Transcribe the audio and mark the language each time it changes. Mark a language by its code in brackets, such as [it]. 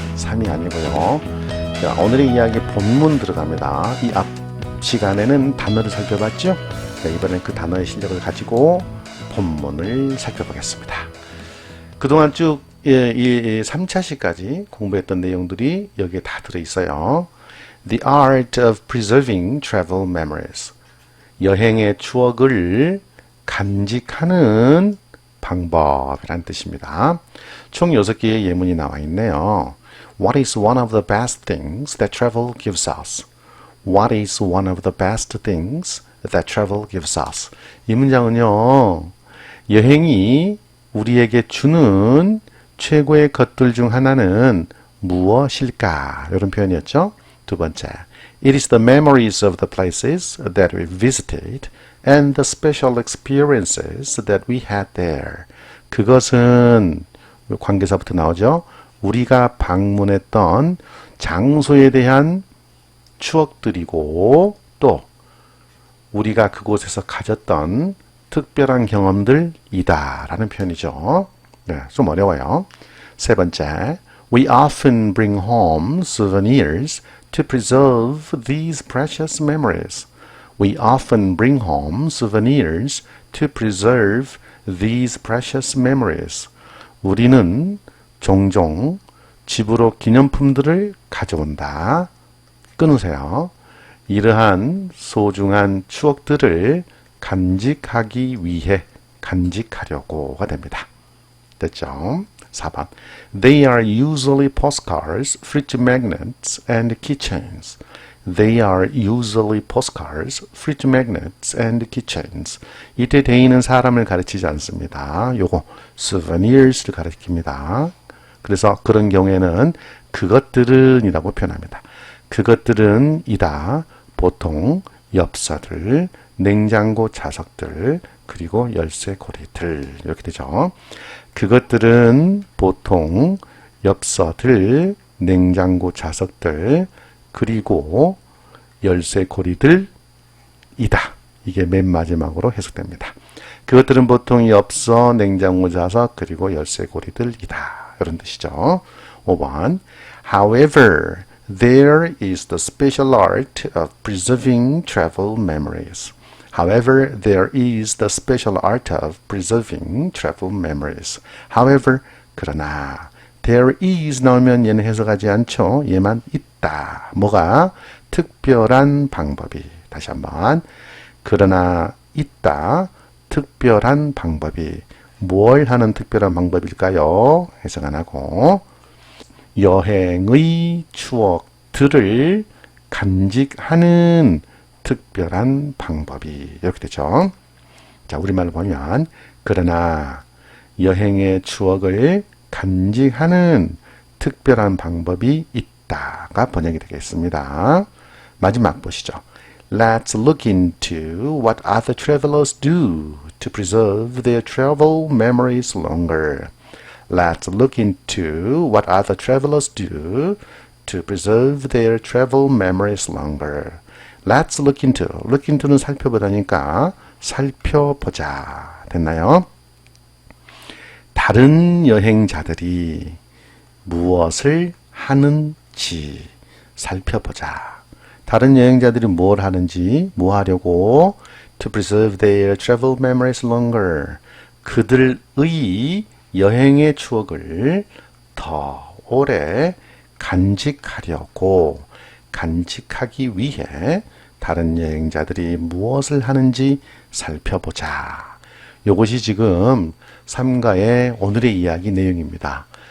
[ko] 3이 아니고요. 자, 오늘의 이야기 본문 들어갑니다. 이 앞 시간에는 단어를 살펴봤죠? 자, 이번엔 그 단어의 실력을 가지고 본문을 살펴보겠습니다. 그동안 쭉 3차시까지 공부했던 내용들이 여기에 다 들어있어요. [en] The art of preserving travel memories. [ko] 여행의 추억을 간직하는 방법이란 뜻입니다. 총 6개의 예문이 나와 있네요. [en] What is one of the best things that travel gives us? What is one of the best things that travel gives us? [ko] 이 문장은요, 여행이 우리에게 주는 최고의 것들 중 하나는 무엇일까? 이런 표현이었죠. 두 번째, [en] It is the memories of the places that we visited and the special experiences that we had there. [ko] 그것은 관계사부터 나오죠. 우리가 방문했던 장소에 대한 추억들이고 또 우리가 그곳에서 가졌던 특별한 경험들이다 라는 표현이죠. 네, 좀 어려워요. 세 번째, [en] We often bring home souvenirs to preserve these precious memories. We often bring home souvenirs to preserve these precious memories. [ko] 우리는 종종 집으로 기념품들을 가져온다. 끊으세요. 이러한 소중한 추억들을 간직하기 위해 간직하려고가 됩니다. 됐죠? 4번. [en] They are usually postcards, fridge magnets, and keychains. They are usually postcards, fridge magnets, and keychains. [ko] 이때 they는 사람을 가르치지 않습니다. 요거 souvenirs를 가리킵니다. 그래서 그런 경우에는 그것들은 이라고 표현합니다. 그것들은 이다. 보통 엽서들, 냉장고 자석들, 그리고 열쇠 고리들 이렇게 되죠. 그것들은 보통 엽서들, 냉장고 자석들, 그리고 열쇠 고리들이다. 이게 맨 마지막으로 해석됩니다. 그것들은 보통 엽서, 냉장고 자석, 그리고 열쇠 고리들이다. 이런 뜻이죠. 5번. [en] However, there is the special art of preserving travel memories. However, there is the special art of preserving travel memories. However, [ko] 그러나 [en] there is [ko] 나오면 얘는 해석하지 않죠. 얘만 있다. 뭐가? 특별한 방법이. 다시 한번. 그러나 있다. 특별한 방법이. 뭘 하는 특별한 방법일까요? 해석 안 하고. 여행의 추억들을 간직하는 특별한 방법이 이렇게 되죠. 자, 우리말로 보면 그러나 여행의 추억을 간직하는 특별한 방법이 있다가 번역이 되겠습니다. 마지막 보시죠. [en] Let's look into what other travelers do to preserve their travel memories longer. Let's look into what other travelers do to preserve their travel memories longer. Let's look into. Look into [ko] 는 살펴보다니까 살펴보자. 됐나요? 다른 여행자들이 무엇을 하는지 살펴보자. 다른 여행자들이 뭘 하는지, 뭐 하려고? [en] To preserve their travel memories longer. [ko] 그들의 여행의 추억을 더 오래 간직하려고, 간직하기 위해 다른 여행자들이 무엇을 하는지 살펴보자. 이것이 지금 3가의 오늘의 이야기 내용입니다.